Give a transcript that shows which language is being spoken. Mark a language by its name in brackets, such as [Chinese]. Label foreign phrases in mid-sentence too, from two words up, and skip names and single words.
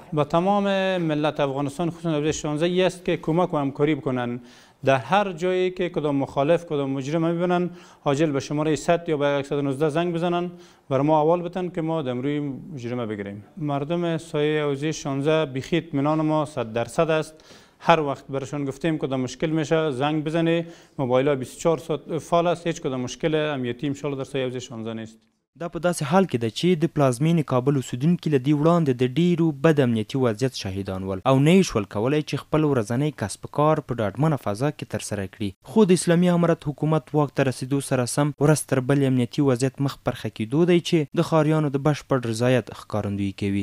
[Persian] با تمام ملت افغانستان خصوصا در 16 است که کمک و همکاری بکنن در هر جایی که کدام مخالف کدام مجرم میبینن عاجل به شماره 100 یا به 119 زنگ بزنن بر ما احوال بدن که ما دمروی مجرم بگیریم مردم سایه حوزه 16 بیخی اطمینان ما 100% است هر وقت برشان گفتیم کدام مشکل میشه زنگ بزنه موبایل ها 24 ساعت فعال است هیچ کدام مشکل امنیتی [Arabic] ان شاء الله [Persian] در سایه حوزه 16 نیست [Pashto] دا په داسې حال کې ده چې د پلازمینې کابل اوسیدونکي له دې وړاندې د ډیرو بد امنیتي وضعیت شاهدان ول او نه یې شول کولی چې خپل ورځنی کسب کار په ډاډمنه فضا کې ترسره کړي خو د اسلامي امارت حکومت واک ته رسیدو سره سم ورځ تر بلې امنیتي وضعیت مخ پر ښه کېدو دی چې د ښاریانو د بشپړ رضایت ښکارندویي کوي